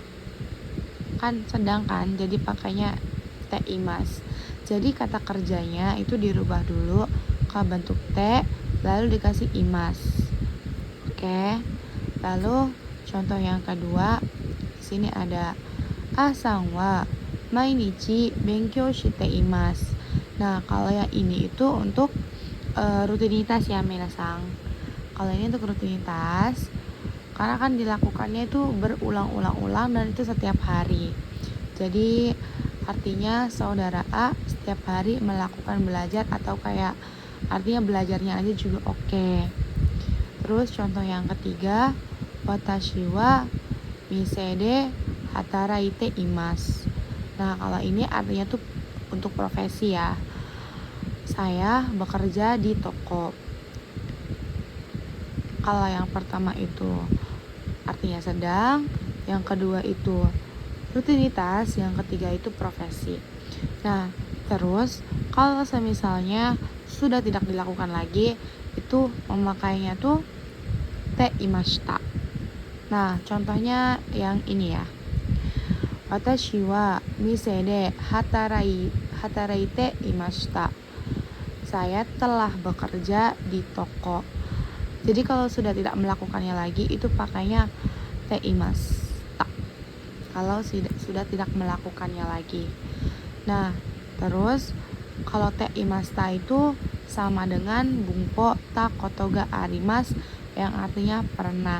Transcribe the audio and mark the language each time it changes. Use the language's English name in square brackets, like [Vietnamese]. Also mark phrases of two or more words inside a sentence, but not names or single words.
[Indonesian] Kan sedang kan, jadi pakainya teimas. Jadi kata kerjanya itu dirubah dulu ke bentuk T, lalu dikasih imas. Oke. Lalu contoh yang kedua, di sini ada [Japanese] Aさんは毎日勉強しています. [Indonesian] Nah, kalau yang ini itu untuk rutinitas ya minasang. Kalau ini untuk rutinitas, karena kan dilakukannya itu berulang-ulang dan itu setiap hari. Jadi artinya saudara A setiap hari melakukan belajar, atau kayak artinya belajarnya aja juga oke. Terus contoh yang ketiga, [Japanese] 私は店で働いています. [Indonesian] Nah, kalau ini artinya tuh untuk profesi ya. Saya bekerja di toko. Kalau yang pertama itu artinya sedang, yang kedua itu rutinitas, yang ketiga itu profesi. Nah, terus kalau misalnya sudah tidak dilakukan lagi, itu memakainya tuh [Japanese] ていました. [Indonesian] Nah, contohnya yang ini ya. [Japanese] 私は店で働いていました. [Indonesian] Saya telah bekerja di toko. Jadi kalau sudah tidak melakukannya lagi itu pakainya [Japanese] ていました. [Indonesian] Kalau sudah tidak melakukannya lagi. Nah, terus kalau [Japanese] ていました [Indonesian] itu sama dengan [Japanese] 文法たことがあります, [Indonesian] yang artinya pernah.